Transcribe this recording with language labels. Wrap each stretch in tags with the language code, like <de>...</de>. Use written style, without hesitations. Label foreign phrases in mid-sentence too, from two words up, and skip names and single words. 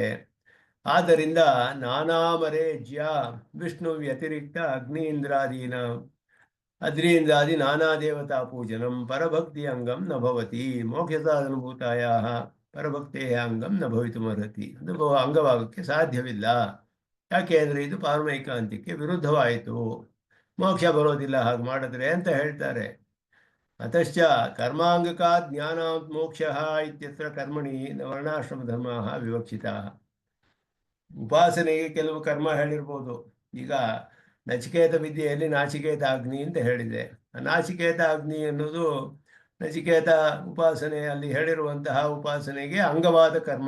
<sa>ಆದ್ದರಿಂದ ನಾನಾಮರೇಜ್ಯ ವಿಷ್ಣು ವ್ಯತಿರಿಕ್ತ ಅಗ್ನಿಯಿಂದ್ರಾದಿ ನಾನಾ ದೇವತಾ ಪೂಜನಂ ಪರಭಕ್ತಿ ಅಂಗಂ ನ ಭವತಿ ಮೋಕ್ಷ ಸಾಧನಭೂತಾಯ ಪರಭಕ್ತೆಯ ಅಂಗಂ ನ ಭವಿತುಮರ್ಹತಿ.</sa> <kn>ಅದು ಅಂಗವಾಗಕ್ಕೆ ಸಾಧ್ಯವಿಲ್ಲ. ಯಾಕೆ ಅಂದರೆ ಇದು ಪಾರಮೈಕಾಂತ್ಯಕ್ಕೆ ವಿರುದ್ಧವಾಯಿತು, ಮೋಕ್ಷ ಬರೋದಿಲ್ಲ ಹಾಗೆ ಮಾಡಿದ್ರೆ ಅಂತ ಹೇಳ್ತಾರೆ.</kn> <sa>ಅತಶ್ಚ ಕರ್ಮಾಂಗಕಾ ಜ್ಞಾನಾತ್ ಮೋಕ್ಷ ಇತ್ಯತ್ರ ಕರ್ಮಣಿ ವರ್ಣಾಶ್ರಮ ಧರ್ಮ ವಿವಕ್ಷಿತ.</sa> <kn>ಉಪಾಸನೆಗೆ ಕೆಲವು ಕರ್ಮ ಹೇಳಿರ್ಬೋದು. ಈಗ ನಚಿಕೇತ ವಿದ್ಯೆಯಲ್ಲಿ ನಾಚಿಕೇತ ಅಗ್ನಿ ಅಂತ ಹೇಳಿದೆ. ನಾಚಿಕೇತ ಅಗ್ನಿ ಅನ್ನೋದು ನಚಿಕೇತ ಉಪಾಸನೆಯಲ್ಲಿ ಹೇಳಿರುವಂತಹ ಉಪಾಸನೆಗೆ ಅಂಗವಾದ ಕರ್ಮ.</kn>